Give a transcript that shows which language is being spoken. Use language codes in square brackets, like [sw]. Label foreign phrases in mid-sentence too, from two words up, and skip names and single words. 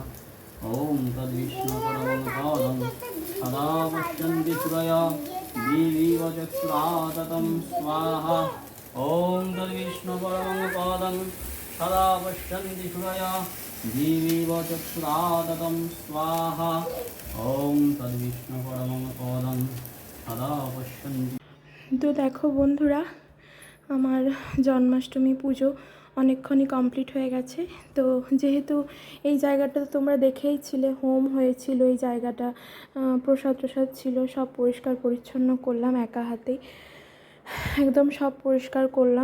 [sa] ॐ तद्विष्णु परमं पदं सदा पश्यन्ति सूरयः देवीव चक्षुरादतं स्वाहा। ॐ तद्विष्णु परमं पदं सदा पश्यन्ति सूरयः देवीव चक्षुरादतं स्वाहा। ॐ तद्विष्णु परमं पदं सदा पश्यन्ति। [bn] তো দেখো বন্ধুরা, আমার জন্মাষ্টমী পুজো অনেকক্ষণই কমপ্লিট হয়ে গেছে। তো যেহেতু এই জায়গাটা তোমরা দেখেইছিলে, হোম হয়েছিল এই জায়গাটা, প্রসাদ ছিল, সব পরিষ্কার পরিচ্ছন্ন করলাম একা হাতেই, একদম সব পরিষ্কার করলাম।